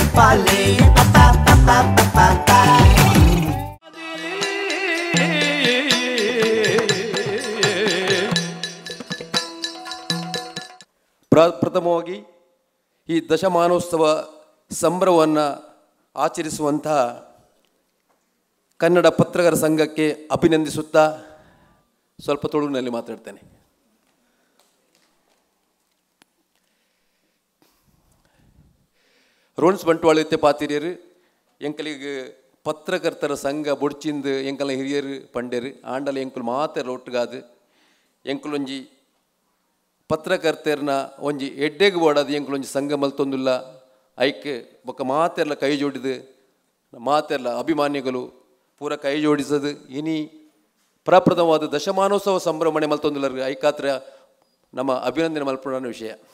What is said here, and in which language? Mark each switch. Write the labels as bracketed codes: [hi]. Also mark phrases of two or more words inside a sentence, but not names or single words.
[kn] ಪ್ರಥಮವಾಗಿ ಈ ದಶಮಾನೋತ್ಸವ ಸಂಭ್ರಮವನ್ನು ಆಚರಿಸುವಂತಹ ಕನ್ನಡ ಪತ್ರಕರ್ತರ ಸಂಘಕ್ಕೆ ಅಭಿನಂದಿಸುತ್ತಾ ಸ್ವಲ್ಪ ತುಳುವಿನಲ್ಲಿ ಮಾತಾಡ್ತೇನೆ. [tcy] ರೋನ್ಸ್ ಬಂಟ್ವಾಳ ಪಾತಿರಿಯರು ಎಂಕಲಿಗೆ ಪತ್ರಕರ್ತರ ಸಂಘ ಬೊಡ್ಚಿಂದು ಎಂಕಲ ಹಿರಿಯರು ಪಂಡ್ಯರು ಆಂಡಲ ಎಂಕುಲು ಮಾತೆರ ಒಟ್ಟುಗಾದು ಎಂಕುಲೊಂಜಿ ಪತ್ರಕರ್ತೆರ್ನ ಒಂಜಿ ಎಡ್ಡೆಗೆ ಓಡಾದು ಎಂಕುಲೊಂಜಿ ಸಂಘ ಮಲ್ತೊಂದುಲ್ಲ ಐಕೆ ಬೊಕ್ಕ ಮಾತೆರ್ಲ ಕೈ ಜೋಡಿದು ಮಾತೆರ್ಲ ಅಭಿಮಾನಿಗಳು ಪೂರ ಕೈ ಜೋಡಿಸದು ಇನಿ ಪ್ರಪ್ರಥಮವಾದ ದಶಮಾನೋತ್ಸವ ಸಂಭ್ರಮಣೆ ಮಲ್ತೊಂದುಲ್ಲರು ಐಕಾತ್ರ ನಮ್ಮ ಅಭಿನಂದನೆ ಮಲ್ಪಡ ವಿಷಯ.